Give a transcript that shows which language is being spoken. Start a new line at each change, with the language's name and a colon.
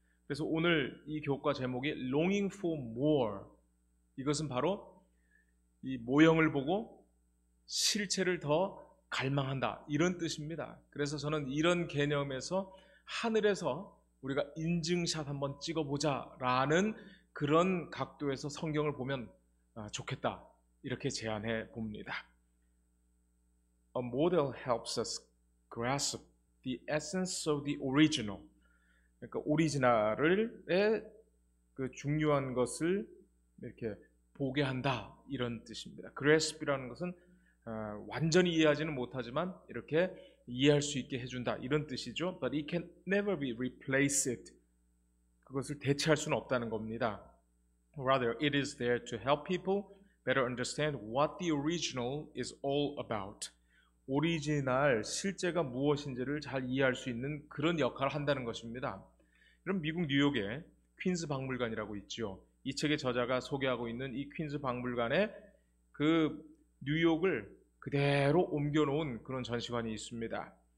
Korean: 그래서 오늘 이 교과 제목이 Longing for More, 이것은 바로 이 모형을 보고 실체를 더 갈망한다, 이런 뜻입니다. 그래서 저는 이런 개념에서 하늘에서 우리가 인증샷 한번 찍어보자 라는 그런 각도에서 성경을 보면 좋겠다, 이렇게 제안해 봅니다.
English: A model helps us grasp the essence of the original.
Korean: 그러니까 오리지널의 그 중요한 것을 이렇게 보게 한다, 이런 뜻입니다. grasp이라는 것은 완전히 이해하지는 못하지만 이렇게 이해할 수 있게 해준다, 이런 뜻이죠.
English: But it can never be replaced.
Korean: 그것을 대체할 수는 없다는 겁니다.
English: Rather, it is there to help people better understand what the original is all about.
Korean: 오리지널, 실제가 무엇인지를 잘 이해할 수 있는 그런 역할을 한다는 것입니다. 그럼 미국 뉴욕에 퀸즈 박물관이라고 있죠. 이 책의 저자가 소개하고 있는 이 퀸즈 박물관에 그 뉴욕을 그대로 옮겨놓은 그런 전시관이 있습니다.